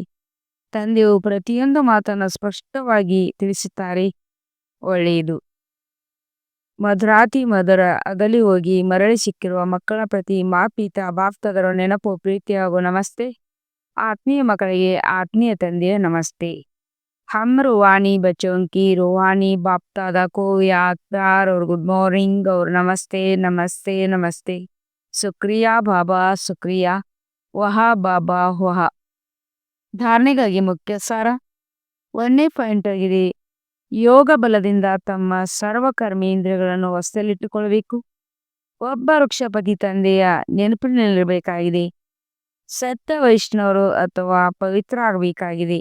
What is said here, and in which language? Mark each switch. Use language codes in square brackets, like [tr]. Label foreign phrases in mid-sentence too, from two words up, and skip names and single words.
[kn] ತಂದೆಯು ಪ್ರತಿಯೊಂದು ಮಾತನ್ನು ಸ್ಪಷ್ಟವಾಗಿ ತಿಳಿಸುತ್ತಾರೆ. ಒಳ್ಳೆಯದು. ಮಧುರಾತಿ ಮಧುರ ಅಗಲಿ ಹೋಗಿ ಮರಳಿ ಸಿಕ್ಕಿರುವ ಮಕ್ಕಳ ಪ್ರತಿ ಮಾಪೀತ ಬಾಪ್ತದರ ನೆನಪು ಪ್ರೀತಿ ಹಾಗೂ ನಮಸ್ತೆ. ಆತ್ಮೀಯ ಮಕ್ಕಳಿಗೆ ಆತ್ಮೀಯ ತಂದೆಯ ನಮಸ್ತೆ. [hi] हम रूहानी बच्चों की रूहानी बाप दादा को याद प्यार और [en] good morning [hi] और नमस्ते नमस्ते नमस्ते. शुक्रिया बाबा शुक्रिया. वाह बाबा वाह. [kn] ಧಾರಣೆಗಾಗಿ ಮುಖ್ಯ ಸಾರ. 1ನೇ ಪಾಯಿಂಟ್ ಆಗಿದೆ, ಯೋಗ ಬಲದಿಂದ ತಮ್ಮ ಸರ್ವ ಕರ್ಮೇಂದ್ರಿಯಗಳನ್ನು ವಶದಲ್ಲಿಟ್ಟುಕೊಳ್ಳಬೇಕು. ಒಬ್ಬ ವೃಕ್ಷಪತಿ ತಂದೆಯ ನೆನಪಿನಲ್ಲಿರಬೇಕಾಗಿದೆ. ಸತ್ಯ ವೈಷ್ಣವರು ಅಥವಾ ಪವಿತ್ರ ಆಗಬೇಕಾಗಿದೆ.